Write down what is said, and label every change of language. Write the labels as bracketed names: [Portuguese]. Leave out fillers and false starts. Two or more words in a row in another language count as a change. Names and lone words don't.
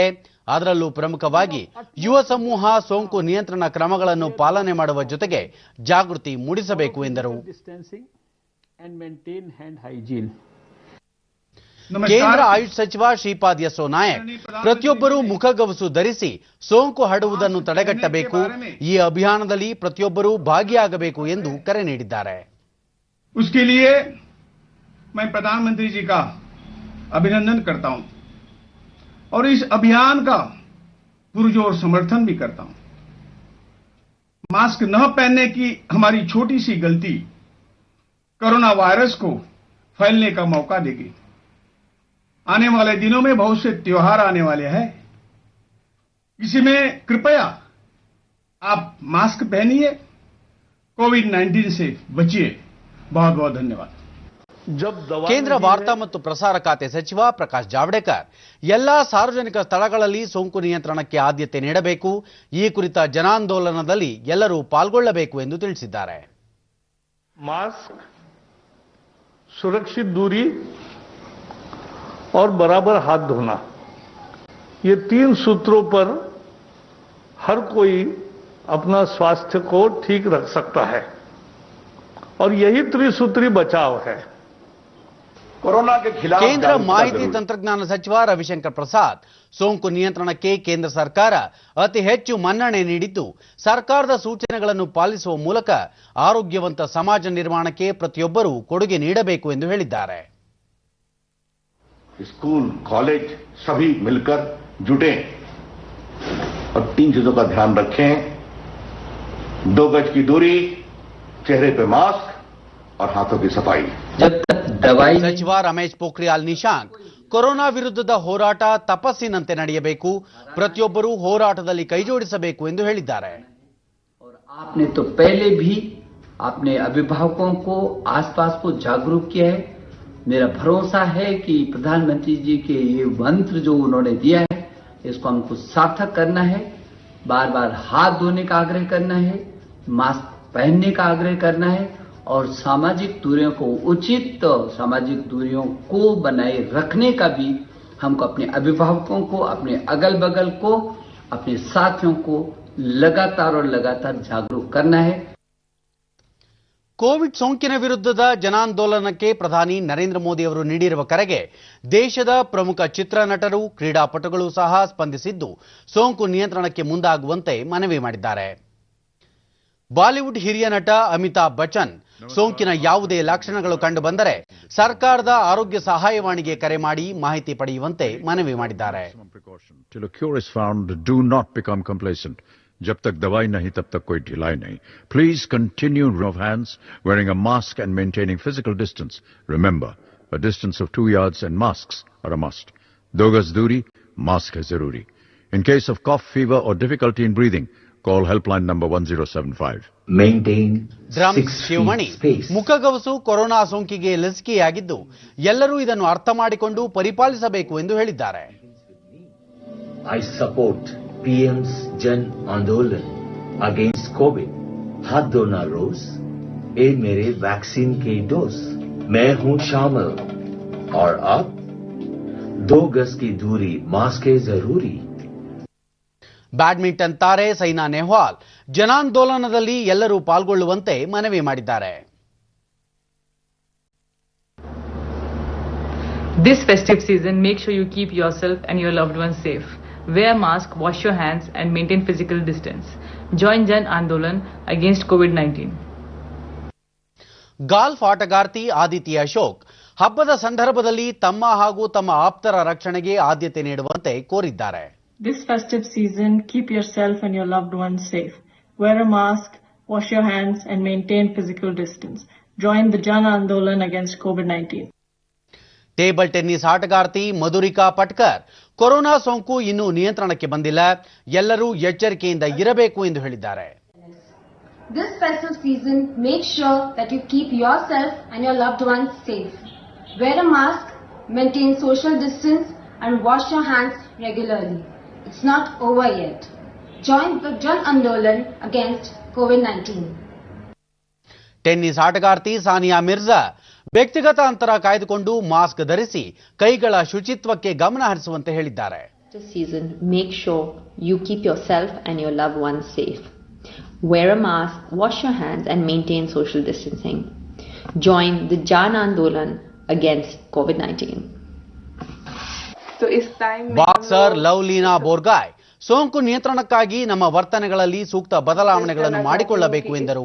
[Kannada] ಅದರಲ್ಲೂ ಪ್ರಮುಖವಾಗಿ ಯುವ ಸಮೂಹ ಸೋಂಕು ನಿಯಂತ್ರಣ ಕ್ರಮಗಳನ್ನು ಪಾಲನೆ ಮಾಡುವ ಜೊತೆಗೆ ಜಾಗೃತಿ ಮೂಡಿಸಬೇಕು ಎಂದರು. ಕೇಂದ್ರ ಆಯುಷ್ ಸಚಿವ ಶ್ರೀಪಾದ್ ಯೆಸ್ಸೋ ನಾಯಕ್ ಪ್ರತಿಯೊಬ್ಬರೂ ಮುಖಗವಸು ಧರಿಸಿ ಸೋಂಕು ಹರಡುವುದನ್ನು ತಡೆಗಟ್ಟಬೇಕು. ಈ ಅಭಿಯಾನದಲ್ಲಿ ಪ್ರತಿಯೊಬ್ಬರೂ ಭಾಗಿಯಾಗಬೇಕು ಎಂದು ಕರೆ ನೀಡಿದ್ದಾರೆ. [Hindi] उसके लिए मैं प्रधानमंत्री जी का अभिनंदन करता हूं और इस अभियान का पुरजोर समर्थन भी करता हूं. मास्क न पहनने की हमारी छोटी सी गलती कोरोना वायरस को फैलने का मौका देगी. आने वाले दिनों में बहुत से त्योहार आने वाले हैं. इसी में कृपया आप मास्क पहनिए, कोविड-19 से बचिए. बहुत बहुत धन्यवाद. [Kannada] ಕೇಂದ್ರ ವಾರ್ತಾ ಮತ್ತು ಪ್ರಸಾರ ಖಾತೆ ಸಚಿವ ಪ್ರಕಾಶ್ ಜಾವಡೇಕರ್ ಎಲ್ಲಾ ಸಾರ್ವಜನಿಕ ಸ್ಥಳಗಳಲ್ಲಿ ಸೋಂಕು ನಿಯಂತ್ರಣಕ್ಕೆ ಆದ್ಯತೆ ನೀಡಬೇಕು. ಈ ಕುರಿತ ಜನಾಂದೋಲನದಲ್ಲಿ ಎಲ್ಲರೂ ಪಾಲ್ಗೊಳ್ಳಬೇಕು ಎಂದು ತಿಳಿಸಿದ್ದಾರೆ. [Hindi] मास्क, सुरक्षित दूरी और बराबर हाथ धोना, ये 3 सूत्रों पर हर कोई अपना स्वास्थ्य को ठीक रख सकता है और यही त्रिसूत्री बचाव है. कोरोना के खिलाफ [Kannada] ಕೇಂದ್ರ ಮಾಹಿತಿ ತಂತ್ರಜ್ಞಾನ ಸಚಿವ ರವಿಶಂಕರ್ ಪ್ರಸಾದ್ ಸೋಂಕು ನಿಯಂತ್ರಣಕ್ಕೆ ಕೇಂದ್ರ ಸರ್ಕಾರ ಅತಿ ಹೆಚ್ಚು ಮನ್ನಣೆ ನೀಡಿದ್ದು, ಸರ್ಕಾರದ ಸೂಚನೆಗಳನ್ನು ಪಾಲಿಸುವ ಮೂಲಕ ಆರೋಗ್ಯವಂತ ಸಮಾಜ ನಿರ್ಮಾಣಕ್ಕೆ ಪ್ರತಿಯೊಬ್ಬರೂ ಕೊಡುಗೆ ನೀಡಬೇಕು ಎಂದು ಹೇಳಿದ್ದಾರೆ. [Hindi] स्कूल, कॉलेज सभी मिलकर जुटे और 3 चीजों का ध्यान रखें. 2 गज की दूरी, चेहरे पे मास्क और हाथों की सफाई. [Kannada] ಸಚಿವ ರಮೇಶ್ ಪೋಖ್ರಿಯಾಲ್ ನಿಶಾಂಕ್ ಕೊರೋನಾ ವಿರುದ್ಧದ ಹೋರಾಟ ತಪಸ್ಸಿನಂತೆ ನಡೆಯಬೇಕು. ಪ್ರತಿಯೊಬ್ಬರೂ ಹೋರಾಟದಲ್ಲಿ ಕೈಜೋಡಿಸಬೇಕು ಎಂದು ಹೇಳಿದ್ದಾರೆ. [Hindi] आपने तो पहले भी अपने अभिभावकों को, आसपास को जागरूक किया है. मेरा भरोसा है कि प्रधानमंत्री जी के ये मंत्र जो उन्होंने दिया है, इसको हमको सार्थक करना है. बार बार हाथ धोने का आग्रह करना है, मास्क पहनने का आग्रह करना है और सामाजिक दूरियों को, उचित सामाजिक दूरियों को बनाए रखने का भी हमको अपने अभिभावकों को, अपने अगल बगल को, अपने साथियों को लगातार जागरूक करना है. [Kannada] ಕೋವಿಡ್ ಸೋಂಕಿನ ವಿರುದ್ಧದ ಜನಾಂದೋಲನಕ್ಕೆ ಪ್ರಧಾನಿ ನರೇಂದ್ರ ಮೋದಿ ಅವರು ನೀಡಿರುವ ಕರೆಗೆ ದೇಶದ ಪ್ರಮುಖ ಚಿತ್ರನಟರು ಕ್ರೀಡಾಪಟುಗಳು ಸಹ ಸ್ಪಂದಿಸಿದ್ದು ಸೋಂಕು ನಿಯಂತ್ರಣಕ್ಕೆ ಮುಂದಾಗುವಂತೆ ಮನವಿ ಮಾಡಿದ್ದಾರೆ. ಬಾಲಿವುಡ್ ಹಿರಿಯ ನಟ ಅಮಿತಾಬ್ ಬಚ್ಚನ್ ಸೋಂಕಿನ ಯಾವುದೇ ಲಕ್ಷಣಗಳು ಕಂಡುಬಂದರೆ ಸರ್ಕಾರದ ಆರೋಗ್ಯ ಸಹಾಯವಾಣಿಗೆ ಕರೆ ಮಾಡಿ ಮಾಹಿತಿ ಪಡೆಯುವಂತೆ ಮನವಿ ಮಾಡಿದ್ದಾರೆ. [English] Till a cure is found, do not become complacent. [Hindi] जब तक दवाई नहीं तब तक कोई ढिलाई नहीं. [English] Please continue of hands, wearing a mask and maintaining physical distance. Remember, a distance of 2 yards and masks are a must. [Hindi] 2 गज दूरी, mask है जरूरी. [English] In case of cough, fever or difficulty in breathing, call helpline number 1075. Maintain [Kannada] ಡ್ರಮ್ [English] 6 [Kannada] ಶಿವಮಣಿ [English] feet space. [Kannada] ಮುಖಗವಸು ಕೊರೋನಾ ಸೋಂಕಿಗೆ ಲಸಿಕೆಯಾಗಿದ್ದು ಎಲ್ಲರೂ ಇದನ್ನು ಅರ್ಥ ಮಾಡಿಕೊಂಡು ಪರಿಪಾಲಿಸಬೇಕು ಎಂದು ಹೇಳಿದ್ದಾರೆ. [English] I support PM's Jan Andolan against COVID. [Hindi] हाथ धोना रोज, ए मेरे वैक्सीन की डोज. मैं हूँ शामिल और अब 2 गज की दूरी, मास्क है जरूरी. [Kannada] ಬ್ಯಾಡ್ಮಿಂಟನ್ ತಾರೆ ಸೈನಾ ನೆಹ್ವಾಲ್ ಜನಾಂದೋಲನದಲ್ಲಿ ಎಲ್ಲರೂ ಪಾಲ್ಗೊಳ್ಳುವಂತೆ ಮನವಿ ಮಾಡಿದ್ದಾರೆ. [English] This festive season, make sure you keep yourself and your loved ones safe. Wear mask, wash your hands and maintain physical distance. Join Jan Andolan against COVID-19. [Kannada] ಗಾಲ್ಫ್ ಆಟಗಾರ್ತಿ ಆದಿತಿ ಅಶೋಕ್ ಹಬ್ಬದ ಸಂದರ್ಭದಲ್ಲಿ ತಮ್ಮ ಹಾಗೂ ತಮ್ಮ ಆಪ್ತರ ರಕ್ಷಣೆಗೆ ಆದ್ಯತೆ ನೀಡುವಂತೆ ಕೋರಿದ್ದಾರೆ. [English] This festive season, keep yourself and your loved ones safe. Wear a mask, wash your hands and maintain physical distance. Join the Jan Andolan against COVID-19. [Kannada] ಟೇಬಲ್ ಟೆನ್ನಿಸ್ ಆಟಗಾರ್ತಿ ಮಧುರಿಕಾ ಪಟ್ಕರ್ ಕೊರೋನಾ ಸೋಂಕು ಇನ್ನೂ ನಿಯಂತ್ರಣಕ್ಕೆ ಬಂದಿಲ್ಲ, ಎಲ್ಲರೂ ಎಚ್ಚರಿಕೆಯಿಂದ ಇರಬೇಕು ಎಂದು ಹೇಳಿದ್ದಾರೆ. [English] This festive season, make sure that you keep yourself and your loved ones safe. Wear a mask, maintain social distance and wash your hands regularly. It's not over yet. Join the Jan Andolan against COVID-19. [Kannada] ಟೆನ್ನಿಸ್ ಆಟಗಾರ್ತಿ ಸಾನಿಯಾ ಮಿರ್ಜಾ ವ್ಯಕ್ತಿಗತ ಅಂತರ ಕಾಯ್ದುಕೊಂಡು ಮಾಸ್ಕ್ ಧರಿಸಿ ಕೈಗಳ ಶುಚಿತ್ವಕ್ಕೆ ಗಮನ ಹರಿಸುವಂತೆ ಹೇಳಿದ್ದಾರೆ. [English] This season, make sure you keep yourself and your loved ones safe. Wear a mask, wash your hands and maintain social distancing. Join the Jan Andolan against COVID-19. [Kannada] ಬಾಕ್ಸರ್ ಲವ್ಲೀನಾ ಬೋರ್ಗಾಯ್ ಸೋಂಕು ನಿಯಂತ್ರಣಕ್ಕಾಗಿ ನಮ್ಮ ವರ್ತನೆಗಳಲ್ಲಿ ಸೂಕ್ತ ಬದಲಾವಣೆಗಳನ್ನು ಮಾಡಿಕೊಳ್ಳಬೇಕು ಎಂದರು.